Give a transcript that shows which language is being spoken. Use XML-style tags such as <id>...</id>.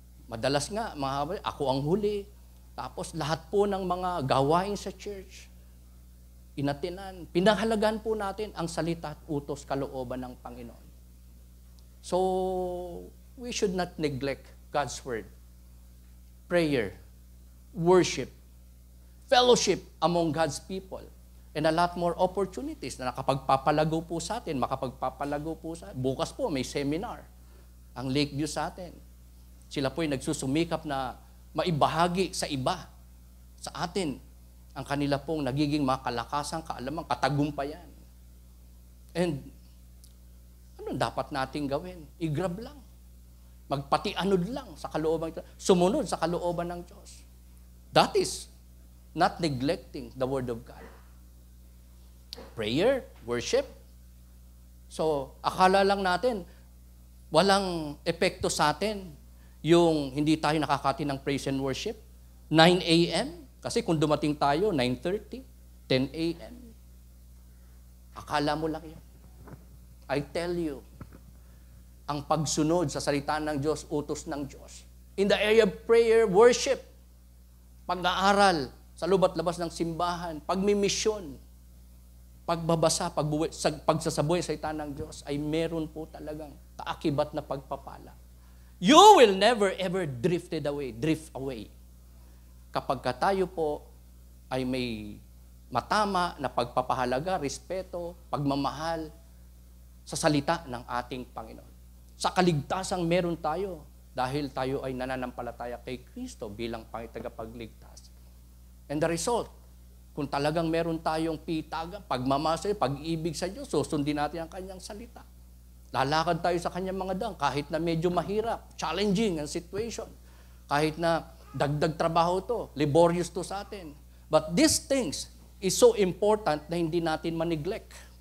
<tl>Madalas nga, ako ang huli. Tapos lahat po ng mga gawain sa church, inatinan. Pinahalagan po natin ang salita at utos kalooban ng Panginoon.</tl> <en>So, we should not neglect God's word. Prayer, worship, fellowship among God's people, and a lot more opportunities</en> <tl>na nakapagpapalago po sa atin,</tl> <en>makapagpapalago po sa atin.</en> <tl>Bukas po, may seminar ang Lakeview sa atin. Sila po ay nagsusumikap na maibahagi sa iba, sa atin, ang kanila pong nagiging makalakasang kaalaman, katagumpayan. And ano dapat nating gawin? I-grab lang. Magpatianod lang sa kalooban, sumunod sa kalooban ng Diyos.</tl> <en>That is not neglecting the Word of God.</en> <tl>Prayer, worship. So, akala lang natin, walang epekto sa atin yung hindi tayo nakakati ng praise and worship. 9 a.m. Kasi kung dumating tayo, 9:30, 10 a.m. Akala mo lang yun.</tl> <en>I tell you,</en> <tl>ang pagsunod sa salita ng Diyos, utos ng Diyos.</tl> <en>In the area of prayer, worship,</en> <tl>pag-aaral sa loob at labas ng simbahan, pagmimisyon, pagbabasa, pagsasabuhay sa salita ng Diyos, ay meron po talagang kaakibat na pagpapala.</tl> <en>You will never ever drift away.</en> <tl>Kapag tayo po ay may matama na pagpapahalaga, respeto, pagmamahal sa salita ng ating Panginoon. Sa kaligtasang meron tayo dahil tayo ay nananampalataya kay Kristo bilang tagapagligtas.</tl> <en>And the result,</en> <tl>kung talagang meron tayong pitaga, pagmamahal, pag-ibig sa Diyos, susundin natin ang kanyang salita. Lalakad tayo sa kanyang mga dang kahit na medyo mahirap, challenging ang situation. Kahit na dagdag trabaho to, laborious to sa atin.</tl> <en>But these things is so important</en> <tl>na hindi natin ma-neglect.</tl>